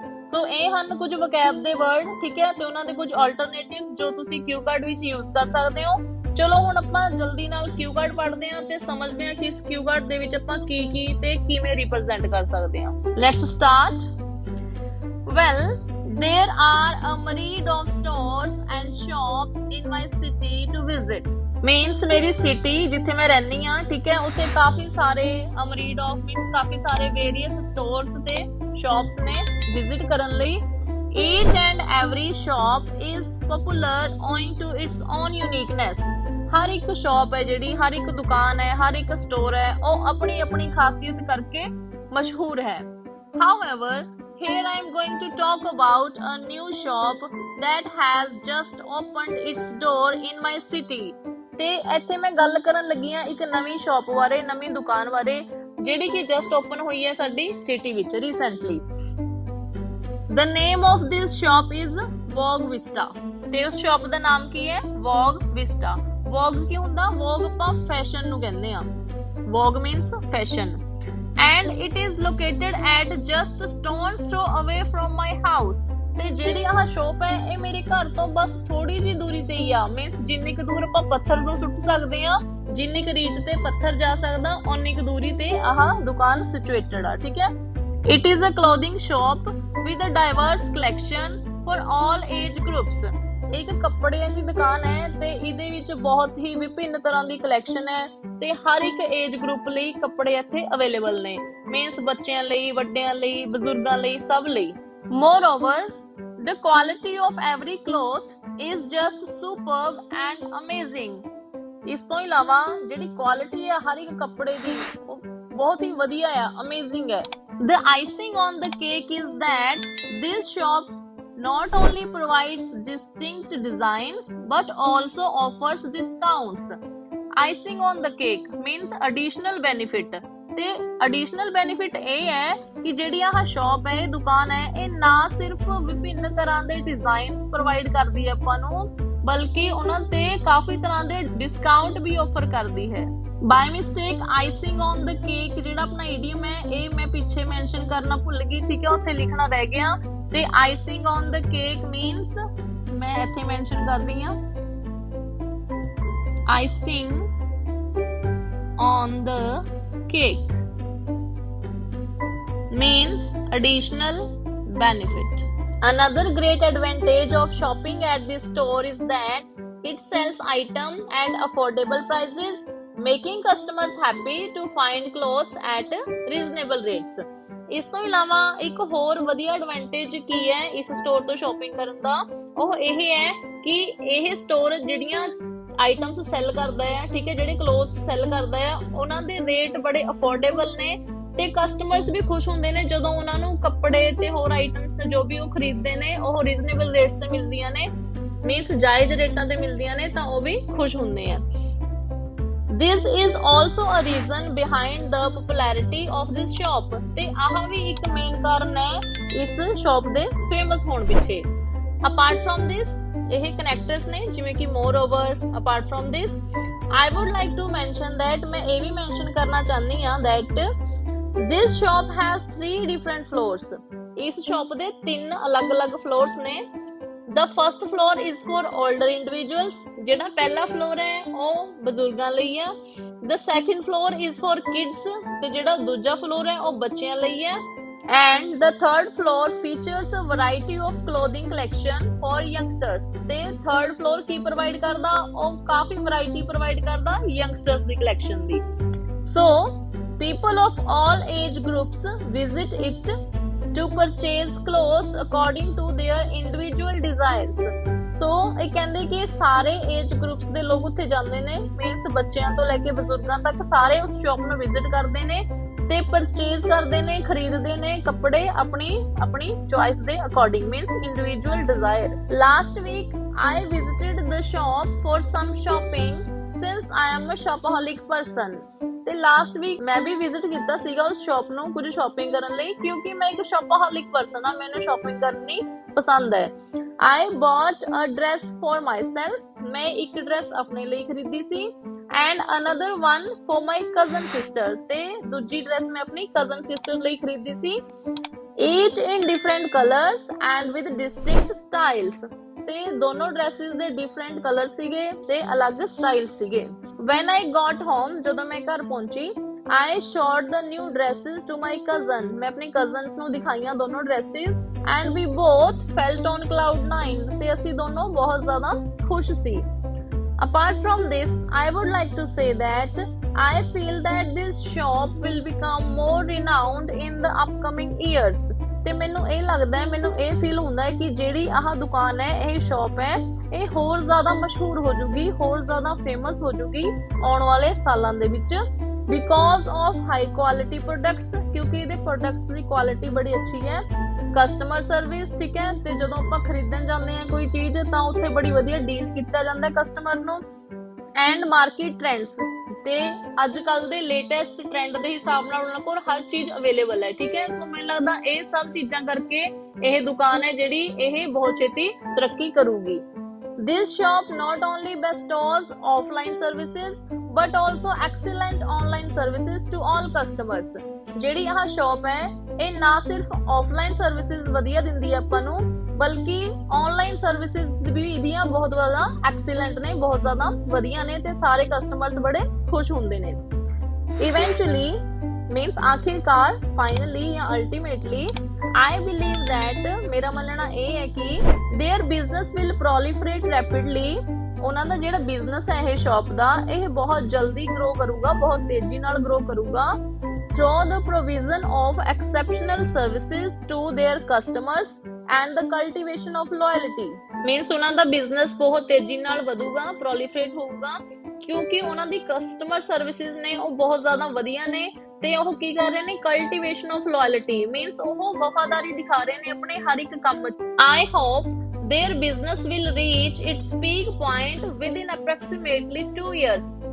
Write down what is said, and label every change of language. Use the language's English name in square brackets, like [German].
[Punjabi] ਸੋ ਇਹ ਹਨ ਕੁਝ ਵੋਕੈਬ ਦੇ ਵਰਡ, ਠੀਕ ਹੈ, ਤੇ ਉਹਨਾਂ ਦੇ ਕੁਝ ਆਲਟਰਨੇਟਿਵਸ ਜੋ ਤੁਸੀਂ ਕਿਊ ਕਾਰਡ ਵਿੱਚ ਯੂਜ਼ ਕਰ ਸਕਦੇ ਹੋ। ਚਲੋ ਹੁਣ ਆਪਾਂ ਜਲਦੀ ਨਾਲ ਕਿਊ ਕਾਰਡ ਪੜ੍ਹਦੇ ਹਾਂ ਤੇ ਸਮਝਦੇ ਹਾਂ ਕਿ ਇਸ ਕਿਊ ਕਾਰਡ ਦੇ ਵਿੱਚ ਆਪਾਂ ਕੀ ਤੇ ਕਿਵੇਂ ਰਿਪਰੈਜ਼ੈਂਟ ਕਰ ਸਕਦੇ ਹਾਂ। [English] Let's start. Well, there are a myriad of stores and shops in my city to visit. [Punjabi] Means ਮੇਰੀ ਸਿਟੀ ਜਿੱਥੇ ਮੈਂ ਰਹਿੰਦੀ ਹਾਂ, ਠੀਕ ਹੈ, ਉੱਥੇ ਕਾਫੀ ਸਾਰੇ myriad of means ਕਾਫੀ ਸਾਰੇ various stores ਤੇ shops ਨੇ ਵਿਜ਼ਿਟ ਕਰਨ ਲਈ। [English] Each and every shop is popular owing to its own uniqueness. [Punjabi] ਹਰ ਇੱਕ ਸ਼ਾਪ ਹੈ ਜਿਹੜੀ, ਹਰ ਇੱਕ ਦੁਕਾਨ ਹੈ, ਹਰ ਇੱਕ ਸਟੋਰ ਹੈ, ਉਹ ਆਪਣੀ ਆਪਣੀ ਖਾਸੀਅਤ ਕਰਕੇ ਮਸ਼ਹੂਰ ਹੈ। However, [English] here I am going to talk about a new shop that has just opened its door in my city. [Punjabi] ਤੇ ਇੱਥੇ ਮੈਂ ਗੱਲ ਕਰਨ ਲੱਗੀ ਆ ਇੱਕ ਨਵੀਂ ਸ਼ਾਪ ਬਾਰੇ, ਨਵੀਂ ਦੁਕਾਨ ਬਾਰੇ, ਜਿਹੜੀ ਕਿ ਜਸਟ ਓਪਨ ਹੋਈ ਹੈ ਸਾਡੀ ਸਿਟੀ ਵਿੱਚ recently. [English] The name of this shop is Vogue Vista। [Punjabi] ਤੇ ਉਸ ਸ਼ਾਪ ਦਾ ਨਾਮ ਕੀ ਹੈ? Vogue Vista। Vogue ਕੀ ਹੁੰਦਾ? Vogue ਆਪਾਂ ਫੈਸ਼ਨ ਨੂੰ ਕਹਿੰਦੇ ਆ। [English] Vogue means fashion। And it is located at just stone's throw away from my house। [Punjabi] ਤੇ ਜਿਹੜੀ ਆਹ ਸ਼ੋਪ ਹੈ ਇਹ ਮੇਰੇ ਘਰ ਤੋਂ ਬਸ ਥੋੜੀ ਜੀ ਦੂਰੀ ਤੇ ਹੀ ਆ। ਮੀਨਸ ਜਿੰਨੀ ਕੁ ਦੂਰ ਆਪਾਂ ਪੱਥਰ ਨੂੰ ਸੁੱਟ ਸਕਦੇ ਆ, ਜਿੰਨੀ ਕੁ ਰੀਚ ਤੇ ਪੱਥਰ ਜਾ ਸਕਦਾ, ਓਨੀ ਕੁ ਦੂਰੀ ਤੇ ਆਹ ਦੁਕਾਨ ਸਿਚੁਏਟਡ ਆ। ਠੀਕ ਹੈ। [English] It is a clothing shop with a diverse collection for all age groups। [Punjabi] ਇੱਕ ਕੱਪੜਿਆਂ ਦੀ ਦੁਕਾਨ ਹੈ ਤੇ ਇਹਦੇ ਵਿੱਚ ਬਹੁਤ ਹੀ ਵਿਭਿੰਨ ਤਰ੍ਹਾਂ ਦੀ ਕਲੈਕਸ਼ਨ ਹੈ ਤੇ ਹਰ ਇੱਕ ਏਜ ਗਰੁੱਪ ਲਈ ਕੱਪੜੇ ਇੱਥੇ ਅਵੇਲੇਬਲ ਨੇ। ਮੀਨਸ ਬੱਚਿਆਂ ਲਈ, ਵੱਡਿਆਂ ਲਈ, ਬਜ਼ੁਰਗਾਂ ਲਈ, ਸਭ ਲਈ। [English] Moreover, the quality of every cloth is just superb and amazing। [Punjabi] ਇਸ ਤੋਂ ਇਲਾਵਾ ਜਿਹੜੀ ਕੁਆਲਿਟੀ ਹੈ ਹਰ ਇੱਕ ਕੱਪੜੇ ਦੀ ਉਹ ਬਹੁਤ ਹੀ ਵਧੀਆ ਆ, ਅਮੇਜ਼ਿੰਗ ਹੈ। [English] The icing on the cake is that this shop not only provides distinct designs but also offers discounts। Icing on the cake means additional benefit। [Punjabi] ਤੇ additional benefit ਇਹ ਹੈ ਕਿ ਜਿਹੜੀ ਆਹ ਸ਼ਾਪ ਹੈ, ਦੁਕਾਨ ਹੈ, ਇਹ ਨਾ ਸਿਰਫ ਵਿਭਿੰਨ ਤਰ੍ਹਾਂ ਦੇ ਡਿਜ਼ਾਈਨਸ ਪ੍ਰੋਵਾਈਡ ਕਰਦੀ ਹੈ ਆਪਾਂ ਨੂੰ, ਬਲਕਿ ਉਹਨਾਂ ਤੇ ਕਾਫੀ ਤਰ੍ਹਾਂ ਦੇ ਡਿਸਕਾਊਂਟ ਵੀ ਆਫਰ ਕਰਦੀ ਹੈ। ਬਾਈ mistake icing on the cake ਜਿਹੜਾ ਆਪਣਾ ਈਡੀਅਮ ਹੈ ਇਹ ਮੈਂ ਪਿੱਛੇ ਮੈਂਸ਼ਨ ਕਰਨਾ ਭੁੱਲ ਗਈ। ਠੀਕ ਹੈ, ਉੱਥੇ ਲਿਖਣਾ ਰਹਿ ਗਿਆ। ਤੇ icing on the cake means ਮੈਂ ਇੱਥੇ ਮੈਂਸ਼ਨ ਕਰਦੀ ਹਾਂ, [English] Icing on the cake means additional benefit। Another great advantage of shopping at this store is that it sells items at affordable prices, making customers happy to find clothes at reasonable rates। [Punjabi] ਇਸ ਤੋਂ ਇਲਾਵਾ ਇੱਕ ਹੋਰ ਵਧੀਆ advantage ਕੀ ਹੈ ਇਸ store ਤੋਂ shopping ਕਰਨ ਦਾ, ਉਹ ਇਹ ਹੈ ਕਿ ਇਹ ਸਟੋਰ ਜਿਹੜੀਆਂ ਆਈਟਮਸ ਸੈਲ ਕਰਦਾ ਹੈ, ਠੀਕ ਹੈ, ਜਿਹੜੇ ਕਲੋਥ ਸੈਲ ਕਰਦਾ ਹੈ, ਉਹਨਾਂ ਦੇ ਰੇਟ ਬੜੇ ਅਫੋਰਡੇਬਲ ਨੇ ਤੇ ਕਸਟਮਰਸ ਵੀ ਖੁਸ਼ ਹੁੰਦੇ ਨੇ ਜਦੋਂ ਉਹਨਾਂ ਨੂੰ ਕੱਪੜੇ ਤੇ ਹੋਰ ਆਈਟਮਸ ਜੋ ਵੀ ਉਹ ਖਰੀਦਦੇ ਨੇ ਉਹ ਰੀਜ਼ਨੇਬਲ ਰੇਟਸ ਤੇ ਮਿਲਦੀਆਂ ਨੇ, ਮੀਨਸ ਜਾਇਜ਼ ਰੇਟਾਂ ਤੇ ਮਿਲਦੀਆਂ ਨੇ, ਤਾਂ ਉਹ ਵੀ ਖੁਸ਼ ਹੁੰਦੇ ਆ। [English] This is also a reason behind the popularity of this shop। [Punjabi] ਤੇ ਆਹ ਵੀ ਇੱਕ ਮੇਨ ਕਾਰਨ ਹੈ ਇਸ ਸ਼ਾਪ ਦੇ ਫੇਮਸ ਹੋਣ ਪਿੱਛੇ। [English] Apart from this, [Punjabi] ਇਹ ਕਨੈਕਟਰਸ ਨੇ ਜਿਵੇਂ ਕਿ [English] moreover, apart from this, I would like to mention that [Punjabi] ਮੈਂ ਇਹ ਵੀ ਮੈਂਸ਼ਨ ਕਰਨਾ ਚਾਹੁੰਦੀ ਹਾਂ [English] that this shop has 3 different floors। [Punjabi] ਇਸ ਸ਼ਾਪ ਦੇ 3 ਅਲੱਗ-ਅਲੱਗ ਫਲੋਰਸ ਨੇ। [English] The first floor is for older individuals। [Punjabi] ਜਿਹੜਾ ਪਹਿਲਾ ਫਲੋਰ ਹੈ ਉਹ ਬਜ਼ੁਰਗਾਂ ਲਈ ਆ। [English] The second floor is for kids। [Punjabi] ਤੇ ਜਿਹੜਾ ਦੂਜਾ ਫਲੋਰ ਹੈ ਉਹ ਬੱਚਿਆਂ ਲਈ ਹੈ। [English] And the third floor features a variety of clothing collection for youngsters। [Punjabi] ਤੇ third floor ਕੀ ਪ੍ਰੋਵਾਈਡ ਕਰਦਾ? ਉਹ ਕਾਫੀ ਵੈਰਾਈਟੀ ਪ੍ਰੋਵਾਈਡ ਕਰਦਾ youngsters ਦੀ collection ਦੀ। [English] So people of all age groups visit it to purchase clothes according to their individual desires। [Punjabi] So ਇਹ ਕਹਿੰਦੇ ਕਿ ਸਾਰੇ age groups ਦੇ ਲੋਕ ਉੱਥੇ ਜਾਂਦੇ ਨੇ, ਮੀਨਸ ਬੱਚਿਆਂ ਤੋਂ ਲੈ ਕੇ ਬਜ਼ੁਰਗਾਂ ਤੱਕ ਸਾਰੇ ਉਸ ਸ਼ਾਪ ਨੂੰ ਵਿਜ਼ਿਟ ਕਰਦੇ ਨੇ ਤੇ ਪਰਚੇਜ਼ ਕਰਦੇ ਨੇ, ਖਰੀਦਦੇ ਨੇ ਕੱਪੜੇ ਆਪਣੀ ਚੋਇਸ ਦੇ according, means individual desire. [English] Last week I visited the shop for some shopping since I am a shopaholic person। [Punjabi] ਤੇ ਲਾਸਟ ਵੀਕ ਮੈਂ ਵੀ ਵਿਜ਼ਿਟ ਕੀਤਾ ਸੀਗਾ ਉਸ ਸ਼ਾਪ ਨੂੰ ਕੁਝ ਸ਼ਾਪਿੰਗ ਕਰਨ ਲਈ, ਕਿਉਂਕਿ ਮੈਂ ਇੱਕ ਸ਼ਾਪaholic ਪਰਸਨ ਆ, ਮੈਨੂੰ ਸ਼ਾਪਿੰਗ ਕਰਨੀ ਪਸੰਦ ਹੈ। [English] I bought a dress for myself। [Punjabi] ਮੈਂ ਇੱਕ ਡਰੈਸ ਆਪਣੇ ਲਈ ਖਰੀਦੀ ਸੀ [English] and another one for my cousin sister। [Punjabi] ਤੇ ਦੂਜੀ ਡਰੈਸ ਮੈਂ ਆਪਣੀ cousin sister ਲਈ ਖਰੀਦੀ ਸੀ। [English] each in different colors and with distinct styles। [Punjabi] ਤੇ ਦੋਨੋਂ ਡਰੈਸਿਸ ਦੇ ਡਿਫਰੈਂਟ ਕਲਰ ਸੀਗੇ ਤੇ ਅਲੱਗ ਸਟਾਈਲ ਸੀਗੇ। [English] When I got home, [Punjabi] ਜਦੋਂ ਮੈਂ ਘਰ ਪਹੁੰਚੀ, [English] I showed the new dresses to my cousin। [Punjabi] ਮੈਂ ਆਪਣੇ cousins ਨੂੰ ਦਿਖਾਈਆਂ ਦੋਨੋਂ dresses [English] and we both felt on cloud 9। [Punjabi] ਤੇ ਅਸੀਂ ਦੋਨੋਂ ਬਹੁਤ ਜ਼ਿਆਦਾ ਖੁਸ਼ ਸੀ। [English] Apart from this, I would like to say that I feel that this shop will become more renowned in the upcoming years। [Punjabi] ਤੇ ਮੈਨੂੰ ਇਹ ਲੱਗਦਾ ਹੈ, ਮੈਨੂੰ ਇਹ ਫੀਲ ਹੁੰਦਾ ਹੈ ਕਿ ਜਿਹੜੀ ਆਹ ਦੁਕਾਨ ਹੈ, ਇਹ ਸ਼ਾਪ ਹੈ, ਇਹ ਹੋਰ ਜ਼ਿਆਦਾ ਮਸ਼ਹੂਰ ਹੋ ਜੂਗੀ, ਹੋਰ ਜ਼ਿਆਦਾ ਫੇਮਸ ਹੋ ਜੂਗੀ ਆਉਣ ਵਾਲੇ ਸਾਲਾਂ ਦੇ ਵਿੱਚ। [English] because of high quality products, [Hindi] क्योंकि ਇਹਦੇ प्रोडक्ट्स ਦੀ क्वालिटी बड़ी अच्छी है। कस्टमर सर्विस, ठीक है, [Punjabi] ਤੇ ਜਦੋਂ ਆਪਾਂ ਖਰੀਦਣ ਜਾਂਦੇ ਆ ਕੋਈ ਚੀਜ਼ ਤਾਂ ਉੱਥੇ ਬੜੀ ਵਧੀਆ ਡੀਲ ਕੀਤਾ ਜਾਂਦਾ ਕਸਟਮਰ ਨੂੰ। [English] and market trends, [Punjabi] ਤੇ ਅੱਜ ਕੱਲ ਦੇ ਲੇਟੈਸਟ ਟ੍ਰੈਂਡ ਦੇ ਹਿਸਾਬ ਨਾਲ ਉਹਨਾਂ ਕੋਲ ਹਰ ਚੀਜ਼ ਅਵੇਲੇਬਲ ਹੈ, ਠੀਕ ਹੈ। ਸੋ ਮੈਨੂੰ ਲੱਗਦਾ ਇਹ ਸਭ ਚੀਜ਼ਾਂ ਕਰਕੇ ਇਹ ਦੁਕਾਨ ਹੈ ਜਿਹੜੀ ਇਹ ਬਹੁਤ ਛੇਤੀ ਤਰੱਕੀ ਕਰੂਗੀ। [English] This shop not only bestows offline services but also excellent online services to all customers। [Punjabi] ਜਿਹੜੀ ਆਹ ਸ਼ਾਪ ਹੈ ਇਹ ਨਾ ਸਿਰਫ ਆਫਲਾਈਨ ਸਰਵਿਸਿਜ਼ ਵਧੀਆ ਦਿੰਦੀ ਹੈ ਆਪਾਂ ਨੂੰ, ਬਲਕਿ ਆਨਲਾਈਨ ਸਰਵਿਸਿਜ਼ ਵੀ ਇਹਦੀਆਂ ਬਹੁਤ ਜ਼ਿਆਦਾ ਐਕਸੀਲੈਂਟ ਨੇ, ਬਹੁਤ ਜ਼ਿਆਦਾ ਵਧੀਆ ਨੇ ਤੇ ਸਾਰੇ ਕਸਟਮਰਸ ਬੜੇ ਖੁਸ਼ ਹੁੰਦੇ ਨੇ। [English] eventually means आखिरकार, finally या ultimately, I believe that, [Hindi] मेरा मानना ये है कि [English] Their business will proliferate rapidly. [Punjabi] ਉਹਨਾਂ ਦਾ ਜਿਹੜਾ ਬਿਜ਼ਨਸ ਹੈ ਇਹ ਸ਼ਾਪ ਦਾ, ਇਹ ਬਹੁਤ ਜਲਦੀ ਗਰੋ ਕਰੂਗਾ, ਬਹੁਤ ਤੇਜ਼ੀ ਨਾਲ ਗਰੋ ਕਰੂਗਾ [English] through the provision of exceptional services to their customers and the cultivation of loyalty। [Punjabi] Means ਉਹਨਾਂ ਦਾ ਬਿਜ਼ਨਸ ਬਹੁਤ ਤੇਜ਼ੀ ਨਾਲ ਵਧੂਗਾ, ਪ੍ਰੋਲੀਫਰੇਟ ਹੋਊਗਾ, ਕਿਉਂਕਿ ਉਹਨਾਂ ਦੀ ਕਸਟਮਰ ਸਰਵਿਸਿਜ਼ ਨੇ ਉਹ ਬਹੁਤ ਜ਼ਿਆਦਾ ਵਧੀਆ ਨੇ ਤੇ ਉਹ ਕੀ ਕਰ ਰਹੇ ਨੇ, ਕਲਟੀਵੇਸ਼ਨ ਆਫ ਲਾਇਲਟੀ, ਮੀਨਸ ਉਹ ਵਫਾਦਾਰੀ ਦਿਖਾ ਰਹੇ ਨੇ ਆਪਣੇ ਹਰ ਇੱਕ ਕੰਮ 'ਚ। [English] I hope their business will reach its peak point within approximately 2 years।